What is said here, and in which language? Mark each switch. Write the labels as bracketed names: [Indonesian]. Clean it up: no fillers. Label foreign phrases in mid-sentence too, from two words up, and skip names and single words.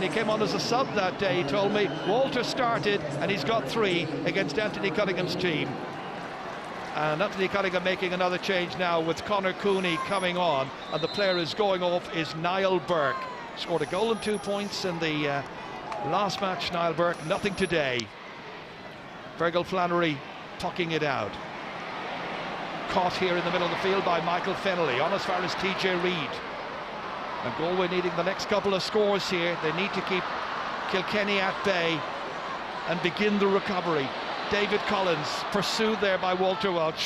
[English] He came on as a sub that day, he told me. Walter started, and he's got 3 against Anthony Cunningham's team. And Anthony Cunningham making another change now with Conor Cooney coming on, and the player who's going off is Niall Burke. Scored a goal and 2 points in the last match, Niall Burke. Nothing today. Fergal Flannery pucking it out. Caught here in the middle of the field by Michael Fennelly, on as far as TJ Reid. And Galway needing the next couple of scores here. They need to keep Kilkenny at bay and begin the recovery. David Collins pursued there by Walter Welch.